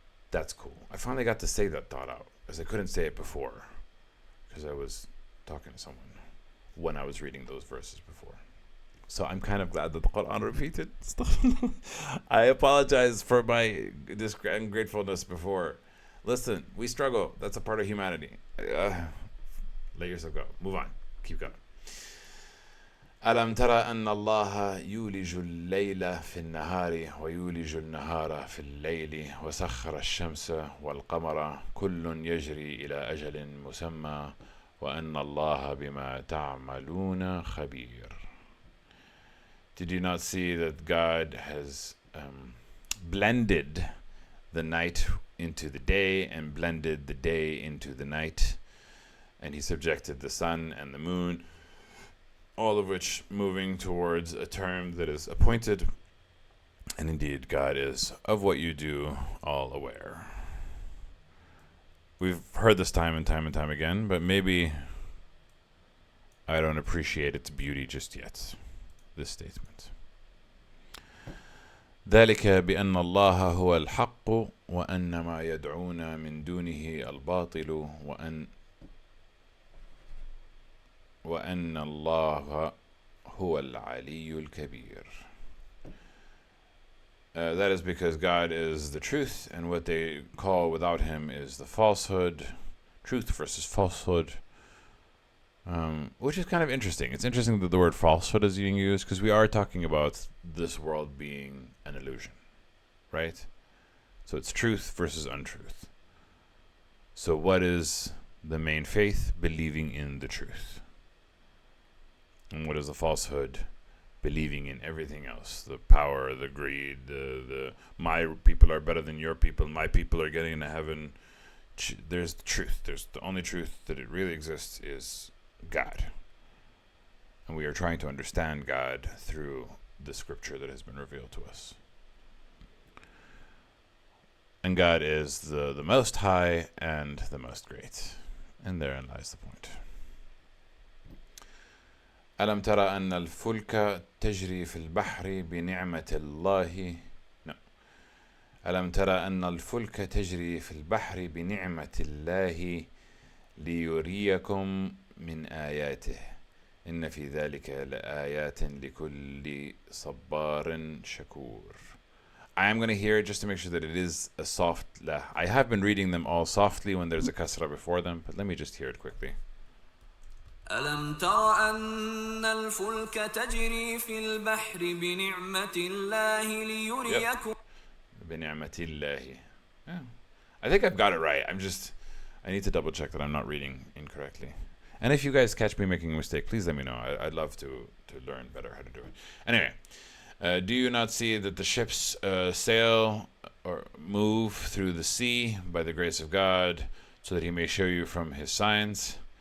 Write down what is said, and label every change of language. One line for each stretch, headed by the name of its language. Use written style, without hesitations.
English: That's cool. I finally got to say that thought out, because I couldn't say it before, because I was talking to someone when I was reading those verses before. So I'm kind of glad that the Quran repeated stuff. I apologize for my ungratefulness before. Listen, we struggle. That's a part of humanity. Let yourself go. Move on. Keep going.
Arabic: ألم ترى أن الله يولج الليل في النهار ويولج النهار في الليل وسخر الشمس والقمر كل يجري إلى أجل مسمى وأن الله بما تعملون خبير.
English: Did you not see that God has blended the night into the day and blended the day into the night? And he subjected the sun and the moon, all of which moving towards a term that is appointed. And indeed, God is of what you do all aware. We've heard this time and time and time again, but maybe I don't appreciate its beauty just yet. This statement.
Arabic: ذلك بأن الله هو الحق وأن ما يدعون من دونه الباطل وأن الله هو العلي الكبير.
English: That is because God is the truth, and what they call without him is the falsehood. Truth versus falsehood. Which is kind of interesting. It's interesting that the word falsehood is being used, because we are talking about this world being an illusion, right? So it's truth versus untruth. So what is the main faith? Believing in the truth. And what is the falsehood? Believing in everything else. The power, the greed, the my people are better than your people, my people are getting into heaven. There's the truth. There's the only truth that it really exists is God. And we are trying to understand God through the scripture that has been revealed to us. And God is the most high and the most great. And therein lies the point.
Arabic: ألم ترى أن الفلك تجري في البحر بنعمة الله ألم ترى أن الفلك تجري في البحر بنعمة الله ليريكم من آياته إن في ذلك لآيات لكل صبار شكور.
English: I am going to hear it just to make sure that it is a soft la. I have been reading them all softly when there's a kasra before them, but let me just hear it quickly.
Arabic: ألم تر أن الفلك تجري في البحر بنعمة الله ليريكم. بنعمة الله.
English: Yeah. I think I've got it right. I need to double check that I'm not reading incorrectly. And if you guys catch me making a mistake, please let me know. I'd love to learn better how to do it. Anyway, do you not see that the ships sail or move through the sea by the grace of God, so that he may show you from his signs?